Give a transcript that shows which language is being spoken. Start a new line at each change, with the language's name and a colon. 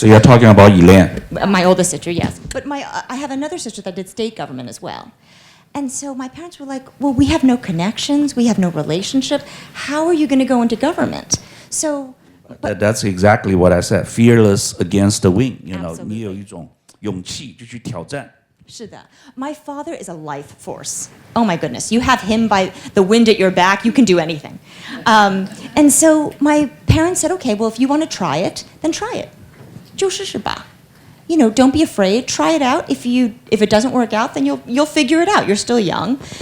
English: So you're talking about Elaine. My oldest sister, yes. But I have another sister that did state government as well. And so my parents were like, well, we have no connections, we have no relationship. How are you going to go into government? So... That's exactly what I said. Fearless against the wind. You know, Absolutely.
Chinese: 你有一种勇气就去挑战。是的.
English: My father is a life force. Oh my goodness. You have him by the wind at your back, you can do anything. And so my parents said, okay, well, if you want to try it, then try it.
Chinese: 就试试吧.
English: You know, don't be afraid. Try it out. If it doesn't work out, then you'll figure it out. You're still young.